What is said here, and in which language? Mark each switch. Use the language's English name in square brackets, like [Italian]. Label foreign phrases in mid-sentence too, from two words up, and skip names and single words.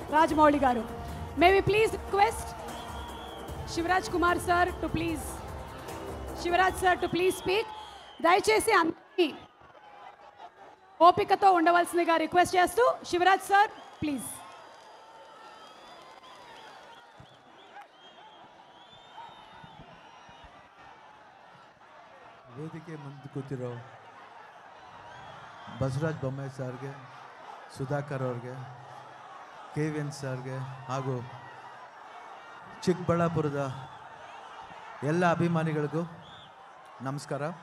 [English] Rajmouli garu. May we please request Shivraj Kumar sir to please, Shivraj sir to please speak. [Telugu] దయచేసి అందరినీ ఓపికతో ఉండవలసిందిగా రిక్వెస్ట్ చేస్తూ శివరాజ్ సార్ ప్లీజ్. [Kannada] ವೇದಿಕೆ ಮುಂದೆ ಕೂತಿರೋ ಬಸವರಾಜ ಬೊಮ್ಮಾಯಿ ಸರ್ಗೆ, ಸುಧಾಕರ್ ಅವ್ರಿಗೆ, KVN ಸರ್ಗೆ ಹಾಗೂ ಚಿಕ್ಕಬಳ್ಳಾಪುರದ ಎಲ್ಲ ಅಭಿಮಾನಿಗಳಿಗೂ ನಮಸ್ಕಾರ.